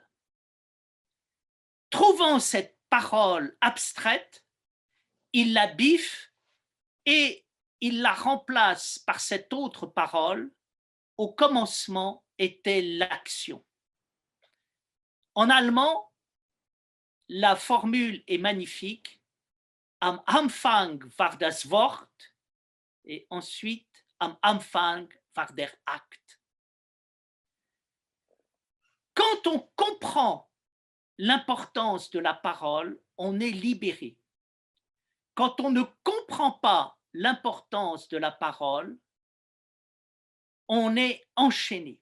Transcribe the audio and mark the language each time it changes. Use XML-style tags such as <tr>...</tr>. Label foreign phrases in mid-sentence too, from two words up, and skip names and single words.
<fr>Trouvant cette parole abstraite, il la biffe et il la remplace par cette autre parole « Au commencement était l'action ». En allemand, la formule est magnifique.</fr> <de>Am Anfang war das Wort</de> <fr>et ensuite</fr> <de>am Anfang war der Akt.</de> <fr>Quand on comprend l'importance de la parole, on est libéré. Quand on ne comprend pas l'importance de la parole, on est enchaîné.</fr>